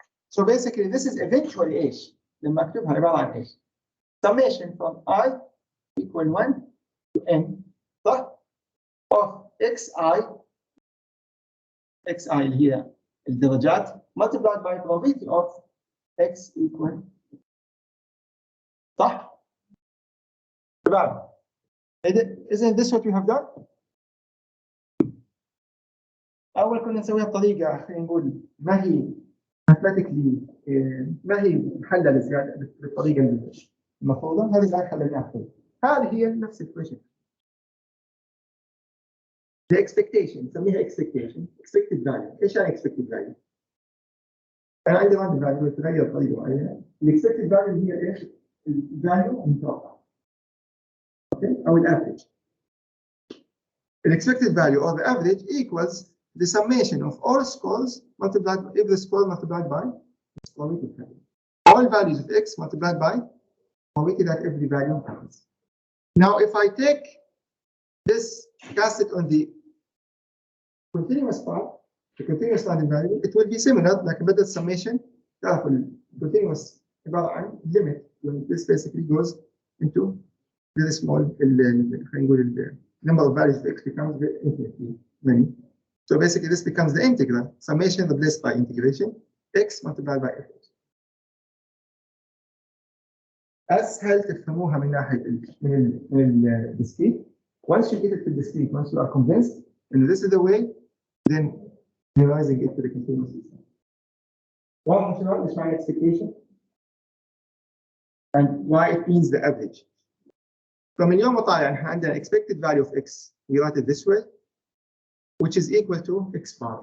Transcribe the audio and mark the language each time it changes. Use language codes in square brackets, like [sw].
[en] So basically this is eventually [ar] ايش لما اكتبها عباره عن ايش [en] summation from I equal 1 to n صح of xi [ar] اللي هي الدرجات [en] multiplied by probability of x equal [ar] صح؟ شباب [en] isn't this what you have done؟ [ar] أول كنا نسويها بطريقة خلينا نقول ما هي mathematically ما هي محللة زيادة بالطريقة المفروضة هذه الآن حللناها هذه هي نفس الفكرة. [en] The expectation [ar] نسميها [en] expected value. [ar] ايش يعني expected value؟ انا عندي random value بتتغير بطريقه معينه. expected value هي ايش؟ الفاليو المتوقع. اوكي؟ او الافريج. [en] expected value or the average equals the summation of all scores multiplied by every score multiplied by all values of x multiplied by probability that every value happens. Now if I take this, cast it on the continuous part, the continuous London variable, it will be similar like [ar] بدل [en] summation [ar] تعرف [en] continuous عبارة عن limit when this basically goes into very small [ar] خلينا نقول [en] number of values of x becomes infinitely many. So basically this becomes the integral summation replaced by integration x multiplied by f. [ar] اسهل تفهموها من ناحيه من الديسكريت. [en] Once you get it to the discrete, once you are convinced and this is the way, then generalizing it to the continuous system. One functional is my expectation and why it means the average. [ar] فمن يوم وطالع احنا عندنا [en] expected value of x, we write it this way, which is equal to x bar.